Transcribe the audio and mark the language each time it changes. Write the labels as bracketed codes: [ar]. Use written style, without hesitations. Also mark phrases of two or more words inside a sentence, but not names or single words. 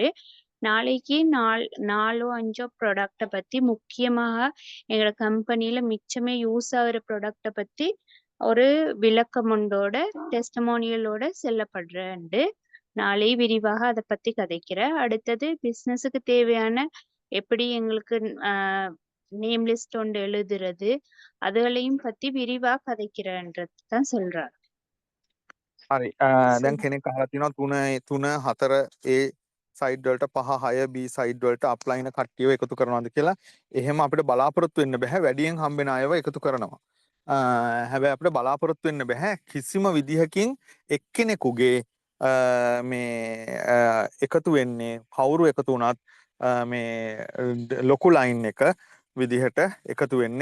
[ta] நாளைக்கு 4ஓ 5ஓ ப்ராடக்ட்ட பத்தி முக்கியமாக எங்களோட கம்பெனில மிச்சமே யூஸ் ஆகுற ப்ராடக்ட்ட பத்தி ஒரு விளக்கமொண்டோட, டெஸ்டிமோனியலோட செல்லப்படுறேன்டு. நாளை விரிவாக அத பத்தி கதைக்கிறேன். அடுத்தது பிசினஸுக்கு தேவையான எப்படி எங்களுக்கு [en] a name list [ta] ஒன்று எழுதுறது, அதுகளையும் பத்தி விரிவா கதைக்கிறேன்றது தான் சொல்றாரு. [si] හරි. දැන් [ta] சொல் [si] කෙනෙක් අහලා තියෙනවා 3 4 A සයිඩ් වලට 5 6 B සයිඩ් වලට අප්ලයින කට්ටියව එකතු කරනවාද කියලා. එහෙම අපිට බලාපොරොත්තු වෙන්න බෑ. වැඩියෙන් හම්බෙන අයව එකතු කරනවා. හැබැයි අපිට බලාපොරොත්තු වෙන්න බෑ කිසිම විදිහකින් එක්කෙනෙකුගේ මේ එකතු වෙන්නේ කවුරු එකතු වුණත් මේ ලොකු ලයින් එක විදිහට එකතු වෙන්නේ.